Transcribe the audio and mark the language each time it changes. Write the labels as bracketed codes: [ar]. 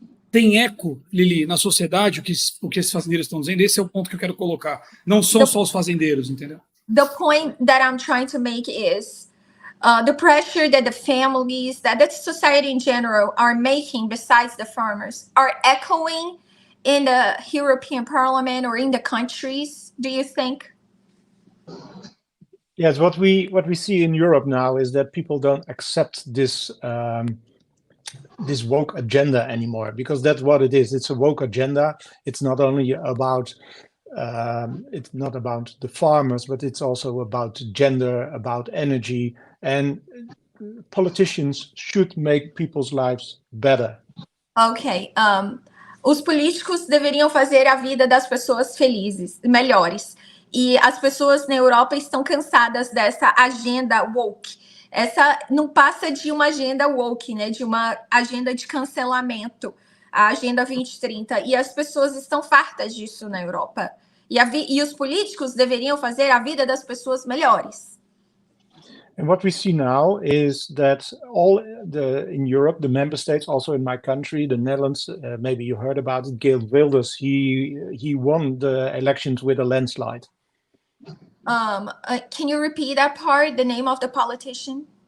[pt] Tem eco, Lili, na sociedade o que esses fazendeiros estão dizendo? Esse é o ponto que eu quero colocar. Não são só os fazendeiros, entendeu? [en] The point that I'm trying to make is the pressure that the families, that the society in general are making besides the farmers are echoing in the European Parliament or in the countries, do you think? Yes, what we see in Europe now is that people don't accept this this woke agenda anymore, because that's what it is. It's a woke agenda. It's not only about it's not about the farmers, but it's also about gender, about energy, and politicians should make people's lives better. Ok. [pt] Os políticos deveriam fazer a vida das pessoas melhores. E as pessoas na Europa estão cansadas dessa agenda woke. Essa não passa de uma agenda woke, né? De uma agenda de cancelamento, a Agenda 2030. E as pessoas estão fartas disso na Europa. E os políticos deveriam fazer a vida das pessoas melhores. [en] And what we see now is that in Europe, the member states, also in my country, the Netherlands, maybe you heard about it, Geert Wilders, he won the elections with a landslide. Can you repeat that part, the name of the politician?